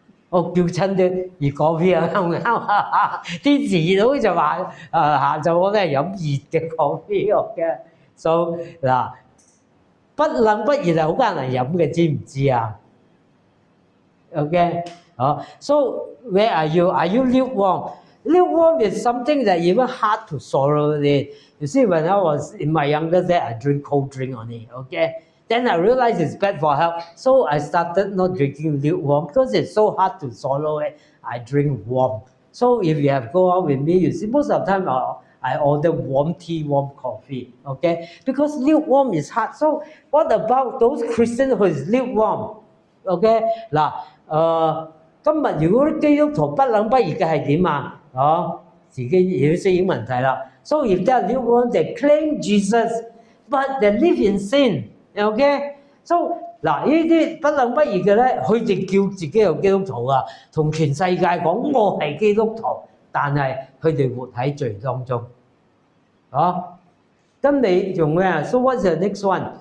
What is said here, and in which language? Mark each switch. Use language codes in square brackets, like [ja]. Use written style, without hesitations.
[yue] 我叫親啲熱果啤啱唔啱？天時熱到就話下晝我都係飲熱嘅果啤嘅。 So 嗱，不冷不熱係好艱難飲嘅，知唔知？OK， [en] so where are you? Are you lukewarm? Lukewarm is something that even hard to swallow it. You see, when I was in my younger days, I drink cold drink only. Okay, Then I realized it's bad for health, so I started not drinking lukewarm because it's so hard to swallow it. I drink warm. So if you have go out with me, you see most of the time I order warm tea, warm coffee, okay? Because lukewarm is hard. So what about those Christians who is lukewarm? [yue] OK 嗱，今日如果啲基督徒不冷不熱嘅係點啊？自己要適應問題啦。 [en] So if they are lukewarm, they claim Jesus, but they live in sin. [yue] OK， so 嗱呢啲不冷不熱嘅咧，佢哋叫自己係基督徒啊，同全世界講我係基督徒，但係佢哋活喺罪當中。咁你用咩啊 ？ [en] So what's the next one?